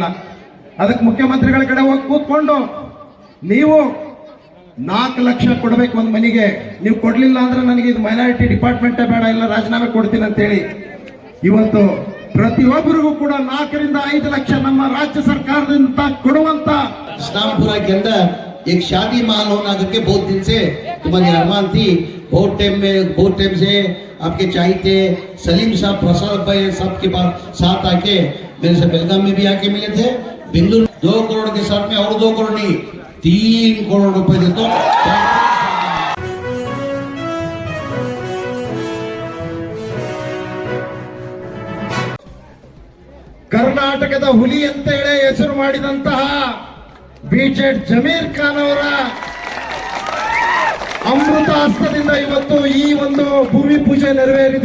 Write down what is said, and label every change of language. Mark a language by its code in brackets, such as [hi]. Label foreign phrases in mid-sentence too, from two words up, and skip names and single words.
[kn] ಅದಕ್ಕೆ ಮುಖ್ಯಮಂತ್ರಿಗಳ ಕಡೆ ಹೋಗಿ ಕೂತ್ಕೊಂಡು ನೀವು 4 ಲಕ್ಷ ಕೊಡಬೇಕು ಒಂದು ಮನೆಗೆ, ನೀವು ಕೊಡ್ಲಿಲ್ಲ ಅಂದ್ರೆ ನನಗೆ ಇದು [en] minority department [kn] ಬೇಡ, ಇಲ್ಲ ರಾಜೀನಾಮೆ ಕೊಡ್ತೀನಿ ಅಂತೇಳಿ ಇವತ್ತು ಪ್ರತಿಯೊಬ್ಬರಿಗೂ ಕೂಡ 4 ರಿಂದ 5 ಲಕ್ಷ ನಮ್ಮ ರಾಜ್ಯ ಸರ್ಕಾರದಿಂದ ಕೊಡುವಂತ. [hi] इस्लामपुरा के अंदर एक शादी महल होना करके बहुत दिन से तुम्हारी अरमान थी। बहुत टाइम से आपके चाहिए सलीम साहब, प्रसाद भाई सबके पास साथ आके मेरे से बेलगाम में भी आके मिले थे। बिंदु 2 करोड़ के साथ में और 2 करोड़ नहीं 3 करोड़ रुपए देते। [kn] ಕರ್ನಾಟಕದ ಹುಲಿ ಅಂತ ಹೇಳಿ ಹೆಸರು ಮಾಡಿದಂತಹ ಬಿಜೆಡ್ ಜಮೀರ್ ಖಾನ್ ಅವರ ಅಮೃತ ಹಸ್ತದಿಂದ ಇವತ್ತು ಈ ಒಂದು ಭೂಮಿ ಪೂಜೆ ನೆರವೇರಿದೆ.